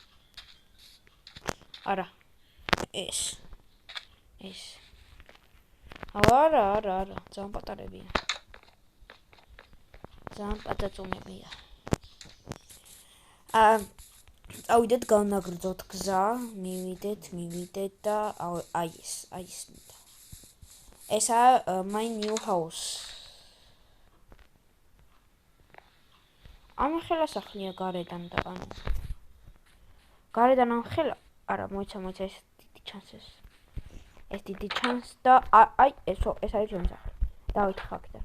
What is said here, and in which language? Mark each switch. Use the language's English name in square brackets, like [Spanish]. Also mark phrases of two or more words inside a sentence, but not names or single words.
[Georgian] არა. ეს. არა, ძალიან პატარებია. ძალიან პატაწუნებია. ავიდეთ განაგრძოთ გზა, მივიდეთ და აი ეს მინდა. ესაა [English] my new house. [Georgian] ამხელა სახლია გარედან და ანუ. გარედან ამხელა, არა, მოიცა ეს დიდი ჩანსეს. ეს დიდი ჩანს და აი ეს არის ჩემი სახლი. დავითი ხაკიდან.